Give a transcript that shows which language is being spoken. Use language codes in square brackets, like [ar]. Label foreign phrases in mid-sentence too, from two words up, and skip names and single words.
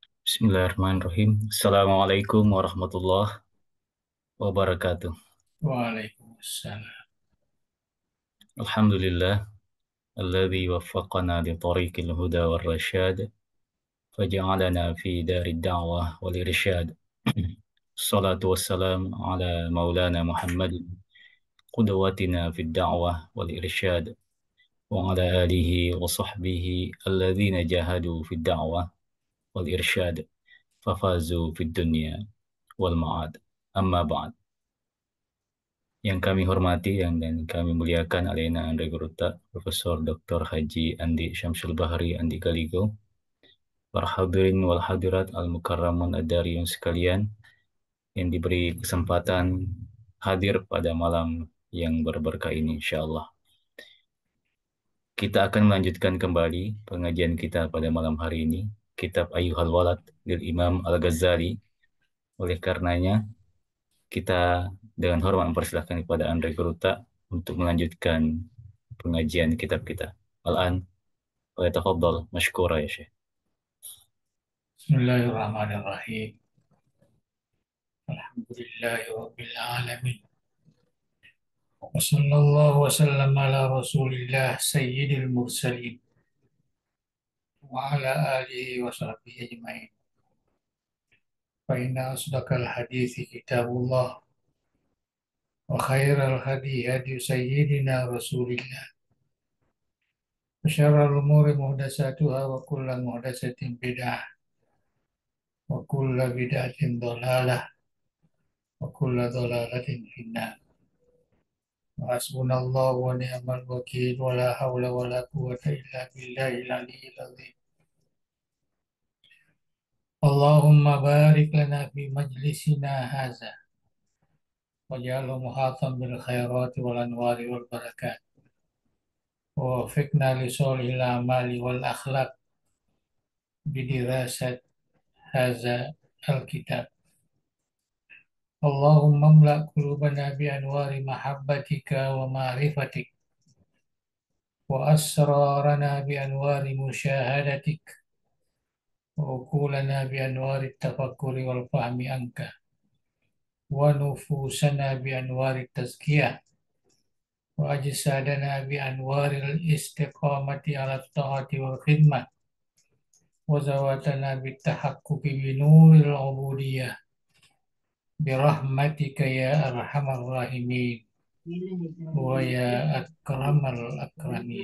[ar] بسم الله الرحمن الرحيم السلام عليكم ورحمة الله وبركاته. وعليكم السلام. الحمد لله الذي وفقنا لطريق الهدى والرشاد فجعلنا في دار الدعوة والإرشاد. الصلاة والسلام على مولانا محمد قدوتنا في الدعوة والإرشاد وعلى آله وصحبه الذين جاهدوا في الدعوة والإرشاد ففازوا في الدنيا والمعاد. أما بعد. [id] Yang kami hormati dan kami muliakan Alena Andre Guruta, Profesor Dr. Haji Andi Syamsul Bahri Andi Galigo, para [ar] الحاضرين والحاضرات المكرمون الداريون [id] sekalian yang diberi kesempatan hadir pada malam yang berberkah ini insyaallah. Kita akan melanjutkan kembali pengajian kita pada malam hari ini, Kitab Ayyuhal Walad dari Imam Al-Ghazali. Oleh karenanya, kita dengan hormat mempersilahkan kepada Andre Guruta untuk melanjutkan pengajian kitab kita. [ar] الآن فليتفضل مشكورا يا شيخ. بسم الله الرحمن الرحيم الحمد لله رب العالمين. وصلى الله وسلم على رسول الله سيد المرسلين وعلى آله وصحبه أجمعين. فإن أصدق الحديث كتاب الله وخير الهدي هدي سيدنا رسول الله. وشر الأمور محدثاتها وكل محدثة بدعة وكل بدعة ضلالة وكل ضلالة في النار. حسبنا الله ونعم الوكيل ولا حول ولا قوة إلا بالله العلي العظيم. اللهم بارك لنا في مجلسنا هذا واجعله محاطا بالخيرات والأنوار والبركات. ووفقنا لصالح الأعمال والأخلاق بدراسة هذا الكتاب. اللهم املأ قلوبنا بأنوار محبتك ومعرفتك وأسرارنا بأنوار مشاهدتك وعقولنا بأنوار التفكر والفهم عنك ونفوسنا بأنوار التزكية وأجسادنا بأنوار الاستقامة على الطاعة والخدمة وزواتنا بالتحقق بنور العبودية برحمتك يا أرحم الراحمين ويا أكرم الأكرمين.